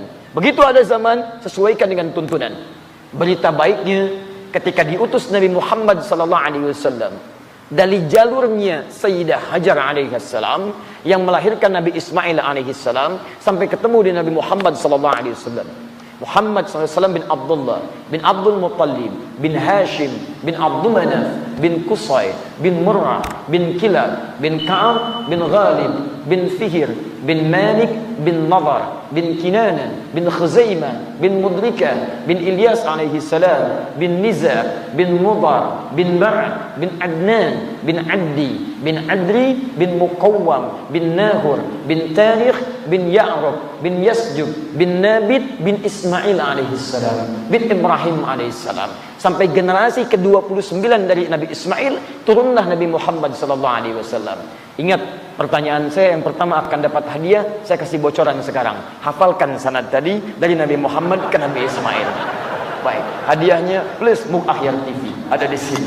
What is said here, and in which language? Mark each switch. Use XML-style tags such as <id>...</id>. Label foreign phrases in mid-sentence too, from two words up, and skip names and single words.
<id>Begitu ada zaman, sesuaikan dengan tuntunan. Berita baiknya, ketika diutus Nabi Muhammad SAW dari jalurnya Sayyidah Hajar alaihissalam yang melahirkan Nabi Ismail alaihissalam sampai ketemu di Nabi Muhammad SAW. Muhammad SAW bin Abdullah bin Abdul Muttalib bin Hashim bin Abdul Manaf bin Qusay bin Murrah bin Kilab bin Ka'ab bin Ghalib bin Fihir bin Malik bin Nadar bin Kinana bin Khuzaimah bin Mudrika bin Ilyas</id> <ar>عليه السلام</ar> <id>bin Niza bin Mudar bin Ba'ad bin Adnan bin Addi bin Adri bin Muqawwam bin Nahur bin Tarikh bin Ya'rub bin Yasjub bin Nabit bin Ismail</id> <ar>عليه السلام</ar> <id>bin Ibrahim</id> <ar>عليه السلام</ar> <id>sampai generasi ke-29 dari Nabi Ismail turunlah Nabi Muhammad</id> <ar>صلى الله عليه وسلم.</ar> <id>Ingat pertanyaan saya yang pertama akan dapat hadiah, saya kasih bocoran sekarang. Hafalkan sanad tadi dari Nabi Muhammad ke Nabi Ismail. Baik, hadiahnya plus Muk Ahyar TV ada di sini.</id>